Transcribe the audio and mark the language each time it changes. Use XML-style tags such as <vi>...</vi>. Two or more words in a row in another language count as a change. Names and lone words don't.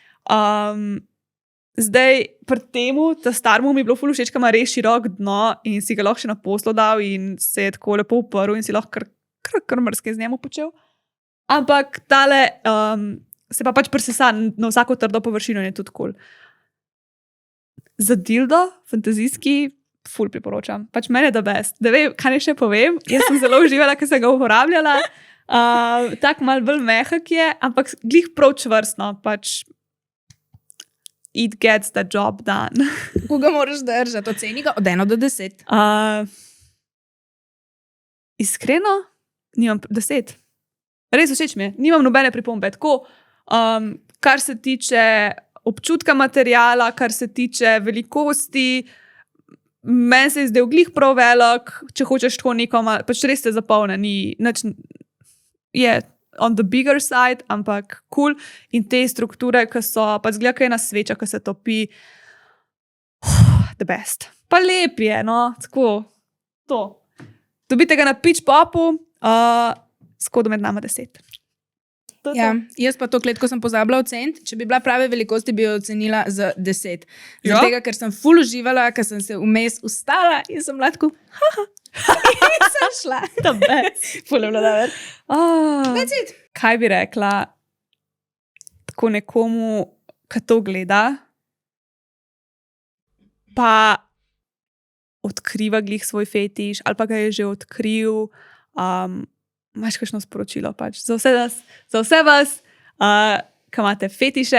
<sl>Zdaj, pri temu, ta starmu mi je bilo ful všeč, ker ima res širok dno in si ga lahko še na poslo dal in se je tako lepo uprl in si lahko kar mrske z njemu počel. Ampak tale se pa pač presesa na vsako trdo površino in je tudi cool. Za dildo, fantazijski, ful priporočam. Pač meni je</sl> <en>the best.</en> <sl>Da vem, kaj ne še povem. Jaz sem zelo uživala, ker sem ga uporabljala. Tak mal bolj mehak je, ampak glih prav čvrstno.</sl> <en>Pač it gets the job done.</en> <sl>Koga moraš držati? Oceni ga od 1 do 10. Iskreno, nimam 10. Res všeč mi je. Nimam nobene pripombe. Tako, kar se tiče občutka materiala, kar se tiče velikosti, meni se je zdel glih prav velik, če hočeš tako neko, pač res se zapolne, ni nič, je</sl> <en>on the bigger side,</en> <sl>ampak cool. In te strukture, ki so, pa zgleda, kaj je ena sveča, ki se topi,</sl> <en>the best.</en> <sl>Pa lep je, no, tako, to. Dobite ga na Pitch Popu, s kodom med nama 10. Ja, jaz pa to kletko sem pozabila oceniti. Če bi bila prave velikosti, bi jo ocenila z 10. Zaradi tega, ker sem ful uživala, ker sem se vmes ustala in sem lahko in sem šla. Ful je bilo dobro.</sl> <en>That's it.</en> <sl>Kaj bi rekla? ko nekomu, ki to gleda, pa odkriva glih svoj fetiš, ali pa ga je že odkril, imaš kakšno sporočilo pač za vse vas, ki imate fetiše.</sl>